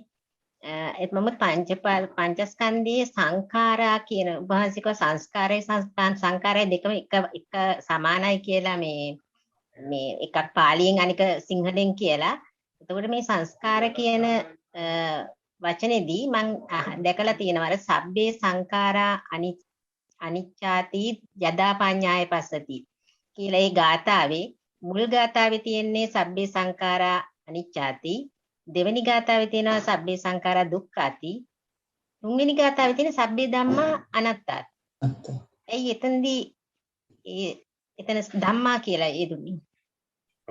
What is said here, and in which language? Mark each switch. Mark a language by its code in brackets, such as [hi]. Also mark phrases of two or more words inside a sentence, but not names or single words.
[si] මම පංචස්කන්ධයේ සංඛාරා කියන උභාසික සංස්කාරය සංඛාරය දෙකම එක සමානයි කියලා මේ එකක් පාලියෙන් අනික සිංහලෙන් කියලා. එතකොට මේ සංස්කාර කියන වචනේදී මම දැකලා තියෙනවා අර [pi] සබ්බේ සංඛාරා අනිච්ඡාති යදා පඤ්ඤාය පස්සති [si] කියලා ඒ ගාථාවේ මුල් ගාථාවේ තියෙන්නේ [pi] සබ්බේ සංඛාරා අනිච්ඡාති, [si] දෙවෙනි ගාථාවේ තියෙනවා [pi] සබ්බේ සංඛාරා දුක්ඛාති, [si] තුන්වෙනි ගාථාවේ තියෙන [pi] සබ්බේ ධම්මා අනාත්තාති. [si] එයි එතනදී එතන ධම්මා කියලා ඒ දුන්නේ.